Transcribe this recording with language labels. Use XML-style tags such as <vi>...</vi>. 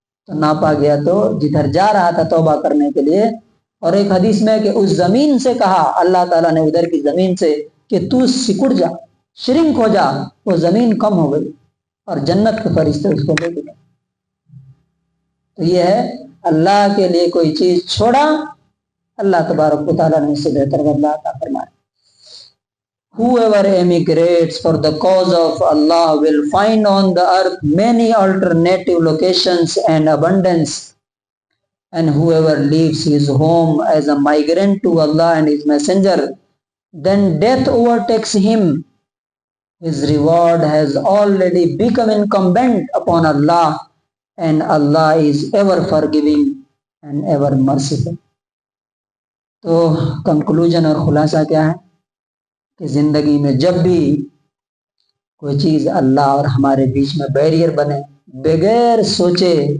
<ur>تو ناپا گیا تو جدھر جا رہا تھا توبہ کرنے کے لیے، اور ایک حدیث میں کہ اس زمین سے کہا اللہ تعالیٰ نے، ادھر کی زمین سے، کہ تو سکڑ جا، شرنک ہو جا. وہ زمین کم ہو گئی اور جنت کے فرشتے اس کو لے گئے. تو یہ ہے اللہ کے لیے کوئی چیز چھوڑا، اللہ تبارک و تعالیٰ نے اس سے بہتر بدلہ عطا فرمایا.</ur> <en>Whoever emigrates for the cause of Allah will find on the earth many alternative locations and abundance. And whoever leaves his home as a migrant to Allah and His Messenger, then death overtakes him. His reward has already become incumbent upon Allah, and Allah is ever forgiving and ever merciful.</en> <ur>تو conclusion اور خلاصہ کیا ہے کہ زندگی میں جب بھی کوئی چیز اللہ اور ہمارے بیچ میں بیریئر بنے، بغیر سوچے</ur>